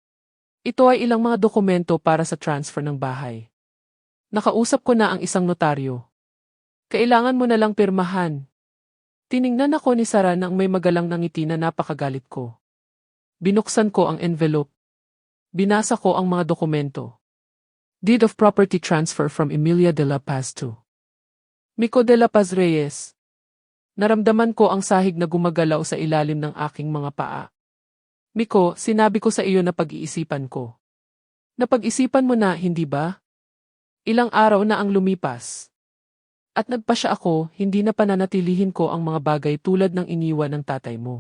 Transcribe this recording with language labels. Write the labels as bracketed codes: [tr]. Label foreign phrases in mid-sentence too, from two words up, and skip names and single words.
[tl] Ito ay ilang mga dokumento para sa transfer ng bahay. Nakausap ko na ang isang notaryo. Kailangan mo na lang pirmahan. Tiningnan ako ni Sara nang may magalang na ngiti na napakagalit ko. Binuksan ko ang envelope. Binasa ko ang mga dokumento. [en] Deed of property transfer from Emilia de la Paz to Miko de la Paz Reyes. [tl] Naramdaman ko ang sahig na gumagalaw sa ilalim ng aking mga paa. Miko, sinabi ko sa iyo na pag-iisipan ko. Napag-isipan mo na, hindi ba? Ilang araw na ang lumipas. At nagpasya ako, hindi na pananatilihin ko ang mga bagay tulad ng iniwan ng tatay mo.